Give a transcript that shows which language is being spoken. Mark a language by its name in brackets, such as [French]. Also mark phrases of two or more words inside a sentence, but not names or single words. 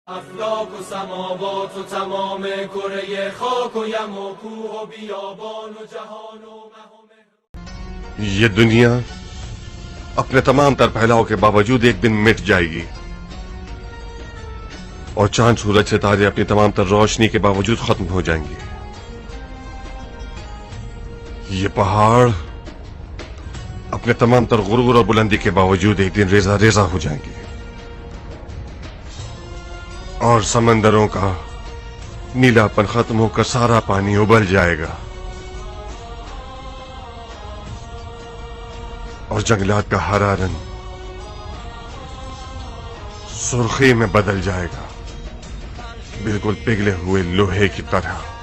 [Persian] افلاک و سماوات و تمام کره خاک و یم و کوه و بیابان و جهان و مه. [Urdu] یہ دنیا اپنے تمام تر پھیلاؤ کے باوجود ایک دن مٹ جائے گی، اور چاند سورج ستارے اپنی تمام تر روشنی کے باوجود ختم ہو جائیں گے۔ یہ پہاڑ اپنے تمام تر غرور اور بلندی کے باوجود ایک دن ریزہ ریزہ ہو جائیں گے، اور سمندروں کا نیلا پن ختم ہو کر سارا پانی ابل جائے گا، اور جنگلات کا ہرا رنگ سرخی میں بدل جائے گا، بالکل پگھلے ہوئے لوہے کی طرح۔